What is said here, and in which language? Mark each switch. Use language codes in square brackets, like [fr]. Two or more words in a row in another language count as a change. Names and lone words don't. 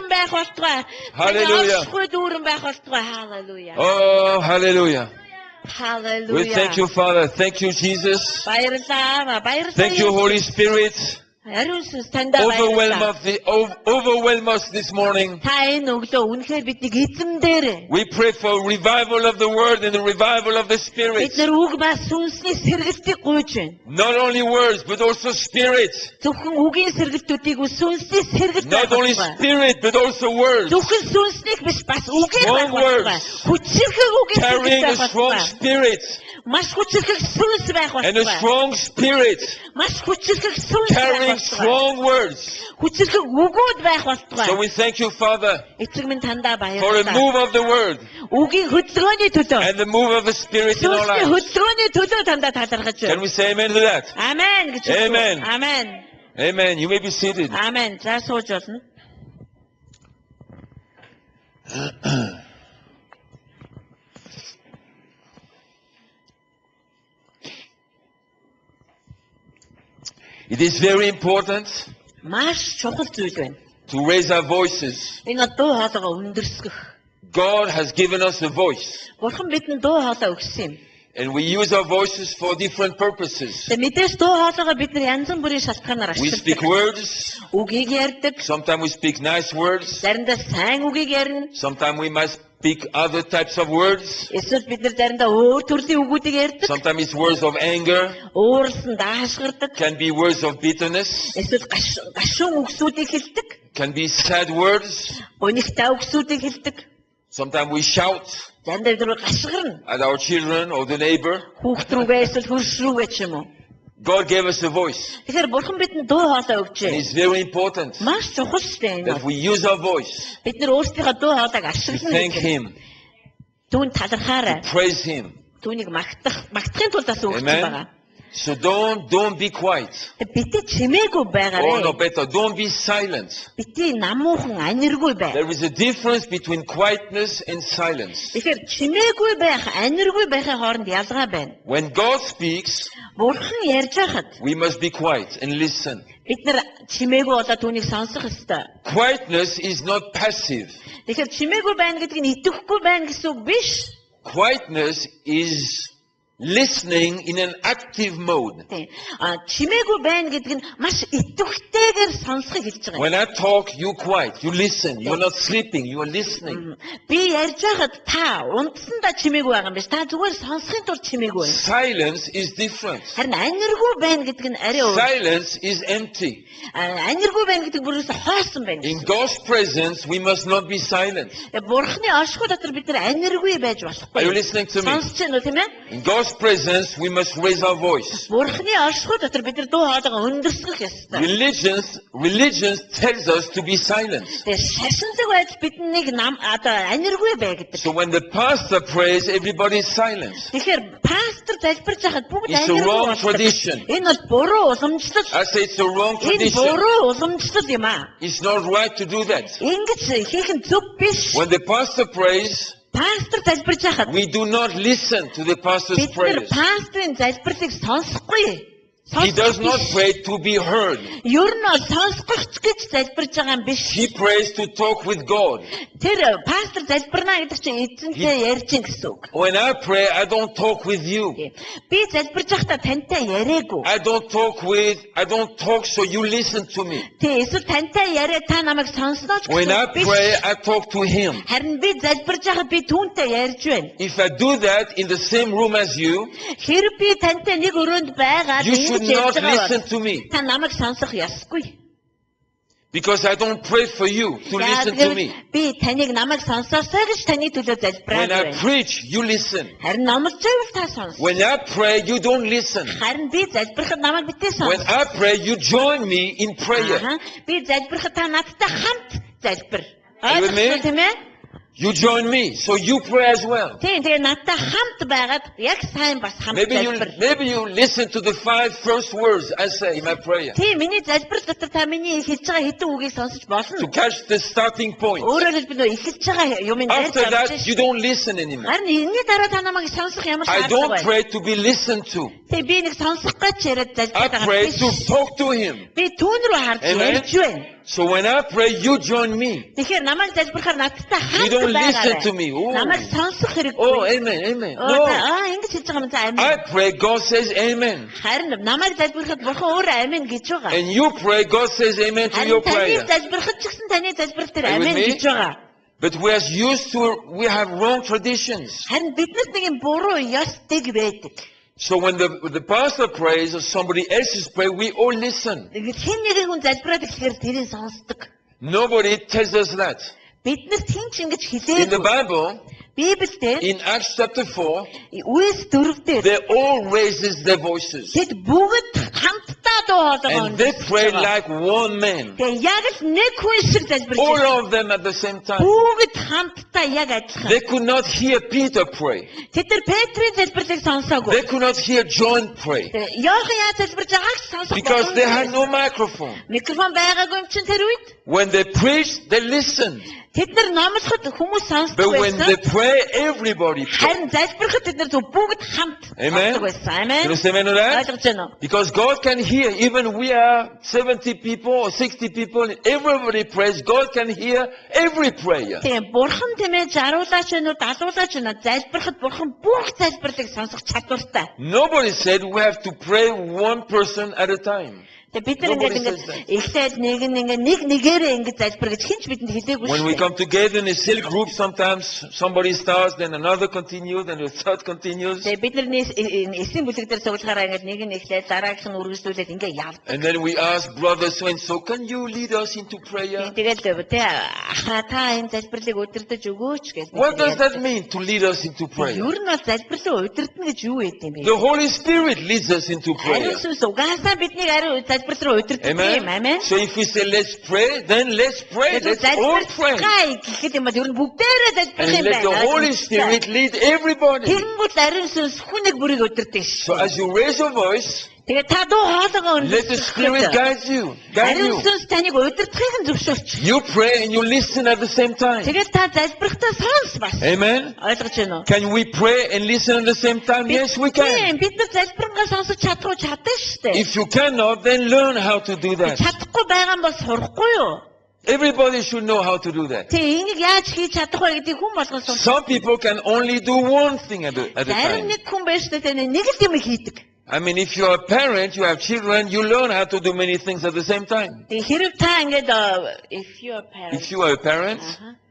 [en] Hallelujah. Hallelujah. Oh, hallelujah. Hallelujah. We thank you, Father. Thank you, Jesus. Thank you, Holy Spirit. Overwhelm us this morning. [mn] Та энэ өглөө үнэхээр биднийг эзэмдээрэй. [en] We pray for revival of the word and the revival of the [mn] Бид [en] spirit. [mn] нар үг ба сүнсний сэргэлтийг гуйж байна. [en] Not only words, but also spirit. [mn] Зөвхөн үгийн сэргэлтүүдийг сүнсний сэргэлт [en] Not only spirit, but also words. [mn] зөвхөн сүнснийг биш бас үгээр [en] Strong words. [mn] хүчрхэг үгийн [en] Carrying a strong [mn] сэргэлт. [en] spirit. [mn] Маш хүчрхэг сүнс байх [en] And a [mn] болтой. [en] strong spirit. [mn] Маш хүчрхэг сүнс [en] Carrying [mn] байх [en] strong words. [mn] хүчрхэг үгүүд байх [en] So [mn] болтой. [en] we thank you, Father, [mn] Эцэг минь тандаа [en] for a [mn] баярлалаа. [en] move of the word [mn] Үгийн хөдөлгөөний төлөө. [en] and the move of the spirit in our [mn] Сүнсний [en] lives. [mn] хөдөлгөөний төлөө тандаа талархаж [en] Can [mn] байна. [en] we say amen to that? [mn] Амен гэж. [en] Amen. [mn] Амен. [en] Amen. You may be seated. [mn] Амен. За сууж болно. [en] It is very important [mn] Маш чухал зүйл байна. [en] to raise our voices. [mn] Энэ дуу хоолойгоо өндөрсгөх. [en] God has given us a voice, [mn] Бурхан бидэнд дуу хоолой өгсөн юм. [en] and we use our voices for different purposes. [mn] Тэгээ мэдээж дуу хоолойгоо бид нар янз бүрийн шалтгаанаар [en] We speak [mn] ашигладаг. [en] words, [mn] Үгийг ярьдаг. [en] sometimes we speak nice words, [mn] Заримдаа сайн үгийг ярина. [en] sometimes we might speak other types of words, [mn] Эсвэл бид нар заримдаа өөр төрлийн үгүүдийг ярьдаг. [en] sometimes it's words of anger, [mn] Өөрлөсөн даашгирдаг. [en] can be words of bitterness, [mn] Эсвэл гашуун үгсүүдийг хэлдэг. [en] can be sad words, [mn] Өнөхтэй үгсүүдийг хэлдэг. [en] sometimes we shout [mn] Заримдаа бид нар гашгирна. [en] at our children or the neighbor. [mn] Хүүхд рүүгээ эсвэл хөрш рүүгээ ч юм уу. [en] God gave us a voice, [mn] Тэгэхээр бурхан бидэнд дуу хоолой [en] and [mn] өгчээ. [en] it's very important [mn] Маш чухал шүү дээ энэ. [en] that we use our voice [mn] Бид нар өөрсдийнхөө дуу хоолойг [en] to [mn] ашиглана. [en] thank Him, [mn] Түүнд талархаарай. [en] praise Him. [mn] Түүнийг магтахын тулд бас өгч [en] Amen. [mn] байгаа. [en] So don't be quiet. [mn] Бити чимээгүй [en] Or no, [mn] байгаарэ. [en] better, don't be silent. [mn] Бити намуухан аниргүй бай. [en] There is a difference between quietness and silence. [mn] Тэгэхээр чимээгүй байх, аниргүй байхын хооронд ялгаа байна. [en] When God speaks, [mn] Бурхан ярьж байхад [en] we must be quiet and listen. [mn] бид нар чимээгүй болоод түүнийг сонсох ёстой. [en] Quietness is not passive. [mn] Тэгэхээр чимээгүй байна гэдэг нь идэвхгүй байна гэсэн үг биш. [en] Quietness is listening in an active mode. [mn] Чимээгүй байна гэдэг нь маш идэвхтэйгээр сонсохыг хэлж байгаа. [en] When I talk, you quiet, you listen. You're not sleeping, you are listening. [mn] Би ярьж байхад та унтсандаа чимээгүй байгаа юм биш. Та зүгээр сонсохын тулд чимээгүй байна. [en] Silence is different. [mn] Харин аниргүй байна гэдэг нь арай өөр. [en] Silence is empty. [mn] Аниргүй байна гэдэг бүрээс хоосон байна. [en] In God's presence, we must not be silent. [mn] Бурхны оршихуй дотор бид нар аниргүй байж [en] Are you [mn] болохгүй. [en] listening to me? [mn] Сонсч байна уу тийм ээ? [en] In God's presence, we must raise our voice. [mn] Бурхны оршихуй дотор бид нар дуу хоолойгоо өндөрсгөх ёстой. [en] Religions tells us to be silent. [mn] Тэгээ шашинлаг байж биднийг аниргүй бай гэдэг. [en] So when the pastor prays, everybody is silent. [mn] Тэгэхээр пастор залбирч байхад бүгд [en] It's a [mn] аниргүй [en] wrong [mn] болдог. [en] tradition. [mn] Энэ бол буруу уламжлал. [en] I say it's a wrong [mn] Энэ [en] tradition. [mn] буруу уламжлал юм аа. [en] It's not right to do that. [mn] Ингэж хийх нь зөв биш. [en] When the pastor prays, [mn] Пастор залбирч байхад [en] we do not listen to the pastor's [mn] бид нар [en] prayers. [mn] пастрын залбирлыг сонсохгүй. [en] He does not pray to be heard. [mn] Ер нь бол сонсгохч гэж залбирч байгаа юм биш. [en] He prays to talk with God. [mn] Тэр пастор залбирна гэдэг чинь эзэнтэй ярьж ин гэсэн үг. [en] When I pray, I don't talk with you. [mn] Би залбирч байхдаа тантай яриаггүй. [en] I don't talk so you listen to me. [mn] Тэ эсвэл тантай яриа та намайг сонсноо ч [en] When I [mn] гэсэн үг биш. [en] pray, I talk to him. [mn] Харин би залбирч байхад би түүнтэй ярьж байна. [en] If I do that in the same room as you, [mn] Хэрэг би тантай нэг өрөөнд байгаад [en] you should [mn] ингэж [en] not [mn] ярьж байгаа [en] listen [mn] бол [en] to me. [mn] та намайг сонсох ёсгүй. [en] Because I don't pray for you to listen to me. [mn] Би таныг намайг сонсоосоо гэж таны төлөө залбираад [en] When I [mn] байна. [en] preach, you listen. [mn] Харин номлож байвал та сонс. [en] When I pray, you don't listen. [mn] Харин би залбирахад намайг битээ [en] When [mn] сонс. [en] I pray, you join me in prayer. [mn] Би залбирахад та надтай хамт залбир. [en] Are you with me? [mn] Ойлгосон тийм ээ? [en] You join me, so you pray as well. [mn] Тийм тэгээ надтай хамт байгаад яг сайн бас хамт залбир. [en] Maybe you listen to the 5 first words I say in my prayer [mn] Тийм миний залбир дотор та миний хэлж байгаа хэдэн үгийг сонсож [en] to [mn] болно. [en] catch the starting point. [mn] Өөрөөр хэлбэл нөө эхэлж байгаа юм дээр [en] After that, [mn] залбирч. [en] you don't listen anymore. [mn] Харин энэний дараа та намайг сонсох ямар [en] I [mn] шаардлага [en] don't [mn] байна? [en] pray to be listened to. [mn] Тэгээ би нэг сонсох гэж яриад [en] I [mn] залбираад байгаа [en] pray [mn] биш. [en] to talk to him. [mn] Би түүн рүү харж [en] Amen. [mn] ярьж байна. [en] So when I pray, you join me. [mn] Тэгэхээр намайг залбирахаар надтай [en] You don't [mn] хамт [en] listen to [mn] байгаарай. [en] me. Oh. [mn] Намайг сонсох [en] Oh, [mn] хэрэггүй. [en] amen, amen. No. [mn] Ингэж хэлж байгаа юм за амин. [en] I pray, God says amen. [mn] Харин намайг залбирахад бурхан өөрөө амин гэж байгаа. [en] And you pray, God says amen to your [mn] Харин таны [en] prayer. [mn] залбирахад ч гэсэн таны залбирал дээр [en] Are you with [mn] амин [en] me? [mn] гэж байгаа. [en] But we have wrong traditions. [mn] Харин биднэрт нэг юм буруу ёс дэг байдаг. [en] So when the pastor prays or somebody else is praying, we all listen. [mn] Хэн нэгэн хүн залбираад ирэхээр тэрийг сонсдог. [en] Nobody tells us that. [mn] Биднэрт хэн ч ингэж [en] In the [mn] хэлээгүй. [en] Bible, [mn] Библиэд [en] in Acts chapter 4, [mn] Үс 4-дээр [en] they all raises their voices. [mn] тэд бүгд хамтдаа дуу хоолой [en] And they pray like one man. [mn] Тэгээ яг л нэг хүн шиг залбирч [en] All [mn] байна. [en] of them at the same time. [mn] Бүгд хамтдаа яг адилхан. [en] They could not hear Peter pray. [mn] Тэд нар Петрийн залбирлыг сонсоогүй. [en] They could not hear John pray. [mn] Йохан яаж залбирч байгааг ч сонсохгүй. [en] Because they had no microphone. [mn] Микрофон байгаагүй юм чинь тэр үед. [en] When they preached, they listened. [mn] Тэд нар номлоход хүмүүс сонсдог [en] But when they [mn] байсан. [en] pray, everybody prays. [mn] Харин залбирахад тэд нар зөв бүгд хамт [en] Amen. [mn] сонсдог байсан. [en] You [mn] Амен. [en] understand me, that? [mn] Ойлгож байна уу? [en] Because God can hear, even we are 70 people or 60 people, everybody prays, God can hear every prayer. [mn] Тийм бурхан тийм ээ жаруулаач вэ нүү далуулаач вэ нүү залбирахад бурхан бүх залбирлыг сонсох чадвартай. [en] Nobody said we have to pray one person at a time. [mn] Тэгээ бид нар [en] Nobody [mn] ингээд [en] says that. [mn] эхлээд нэг нэгээрээ ингэж залбир гэж хинч бидэнд хэлээгүй [en] When we [mn] шүү дээ. [en] come together in a cell group, sometimes somebody starts, then another continues, then the third continues. [mn] Тэгээ бид нар эсийн бүлэг дээр цуглахаараа ингээд нэг нь эхлээд дараагийнх нь үргэлжлүүлээд ингээд явдаг. [en] And then we ask brother so and so, can you lead us into prayer? [mn] Тэгээд тэ ахаа та энэ залбирлыг удирдах өгөөч гэж. [en] What does that mean to lead us into prayer? [mn] Ер нь бол залбирлыг удирдах гэж юу гэдэг юм бэ? [en] The Holy Spirit leads us into prayer. [mn] Ариун сүнс угаасаа биднийг ариун залбирал руу удирдах юм. [en] Amen. [mn] Амен. [en] So if we say let's pray, then let's pray. Let's all pray. [mn] Залбирхай гэхэд юм бол ер нь бүгдээрээ залбирх [en] And [mn] юм [en] let the Holy [mn] байна. [en] Spirit lead everybody. [mn] Тэнгүүд ариун сүнс хүнийг бүрийг удирдах [en] So [mn] шүү. [en] as you raise your voice, [mn] Тэгээ та дуу хоолойгоо [en] let the Spirit guide you. Guide [mn] Ариун [en] you. [mn] сүнс таныг удирдахыг нь зөвшөөрч. [en] You pray and you listen at the same time. [mn] Тэгээд та залбирхтаа сонс бас. [en] Amen. [mn] Ойлгож байна уу? [en] Can we pray and listen at the same time? Yes, we can. [mn] Тийм, бид нар залбирангаа сонсож чадахгүй чаддаг шүү дээ. [en] If you cannot, then learn how to do that. [mn] Чадахгүй байгаа нь бол сурахгүй юу? [en] Everybody should know how to do that. [mn] Тэг энийг яаж хийж чадах вэ гэдгийг хүн болгон сурч. [en] Some people can only do one thing at a [mn] Зарим [en] time. [mn] нэг хүн байж таа нэг л юм хийдэг. [en] I mean, if you're a parent, you have children, you learn how to do many things at the same time. [mn] Тэг хэрэг та ингээд [en] if you are parent. If you are a parent, [mn] Аха.